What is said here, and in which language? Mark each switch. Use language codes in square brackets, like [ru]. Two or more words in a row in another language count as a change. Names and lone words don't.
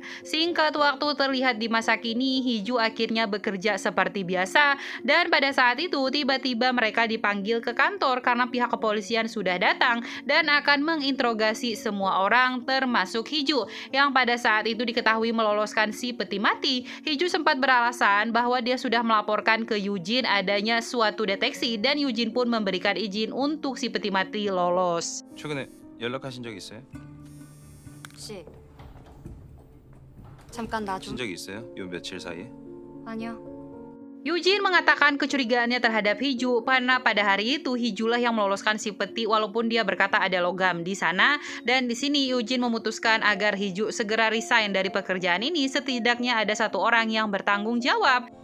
[id] Singkat waktu terlihat di masa kini Hiju akhirnya bekerja seperti biasa dan pada saat itu tiba-tiba mereka dipanggil ke kantor karena pihak kepolisian sudah datang dan akan menginterogasi semua orang termasuk Hiju yang pada saat itu diketahui meloloskan si peti mati. Hiju sempat beralasan bahwa dia sudah melaporkan ke Yujin adanya suatu deteksi dan Yujin pun memberikan izin untuk si peti mati lolos. [ko] 최근에 연락하신 적 있어요? 씨, 잠깐 나 좀. 하신 적이 있어요? 요 며칠 사이에? 아니요. [id] Yujin mengatakan kecurigaannya terhadap Hiju karena pada hari itu Hijulah yang meloloskan si peti walaupun dia berkata ada logam di sana. Dan di sini Yujin memutuskan agar Hiju segera resign dari pekerjaan ini, setidaknya ada satu orang yang bertanggung jawab.